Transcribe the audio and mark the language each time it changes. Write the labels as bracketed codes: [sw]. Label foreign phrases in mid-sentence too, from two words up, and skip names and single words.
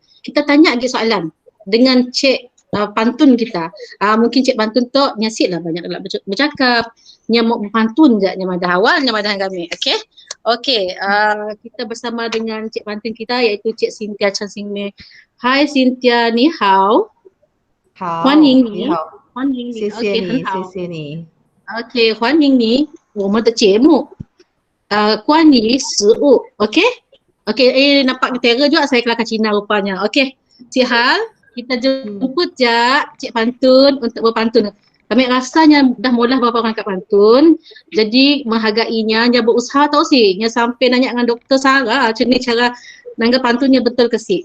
[ms] Kita tanya lagi soalan dengan Cik Pantun kita. Mungkin Cik Pantun tu nyasik lah banyak nak bercakap. Nya mau berpantun je nya madah awal nya madah kami. Okey. Okey, kita bersama dengan Cik Pantun kita iaitu Cik Cynthia Chan Sing Mei. [zh] Hai Cynthia, 你好. 欢迎你，欢迎你，谢谢 OK，你，很好。谢谢你。 OK， 欢迎你，我们的节目关于食物 ，OK？ [ms] OK， nampak terror juga saya kelakar Cina rupanya. OK, Cik Hal, kita jemput je Cik Pantun untuk berpantun. Kami rasanya dah mula beberapa orang kat pantun, jadi menghargainya, dia berusaha tau sih, dia sampai nanya dengan Doktor Sarah macam ni cara nangga pantunnya betul ke sih.